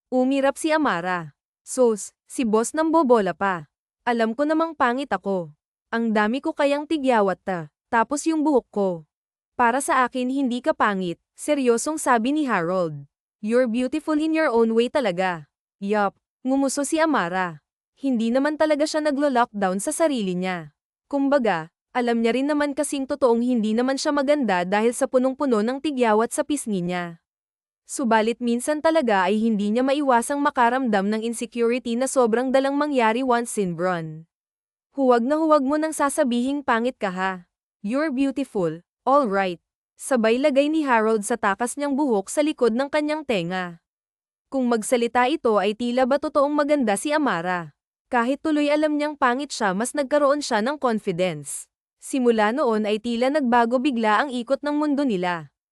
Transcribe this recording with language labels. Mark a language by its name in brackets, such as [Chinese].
[Filipino] Umirap si Amara. Sus, si boss nang bobola pa. Alam ko namang pangit ako. Ang dami ko kayang tigyawat tapos yung buhok ko. Para sa akin hindi ka pangit, seryosong sabi ni Harold. [English] You're beautiful in your own way [Filipino] talaga. Yup, ngumuso si Amara. Hindi naman talaga siya naglo-lockdown sa sarili niya. Kumbaga, alam niya rin naman kasing totoong hindi naman siya maganda dahil sa punong-puno ng tigyawat sa pisngi niya. Subalit minsan talaga ay hindi niya maiwasang makaramdam ng insecurity na sobrang dalang mangyari once in Bron. Huwag na huwag mo nang sasabihing pangit ka ha. [English] You're beautiful, all right. [Filipino] Sabay lagay ni Harold sa takas niyang buhok sa likod ng kanyang tenga. Kung magsalita ito ay tila ba totoong maganda si Amara. Kahit tuloy alam niyang pangit siya mas nagkaroon siya ng confidence. Simula noon ay tila nagbago bigla ang ikot ng mundo nila.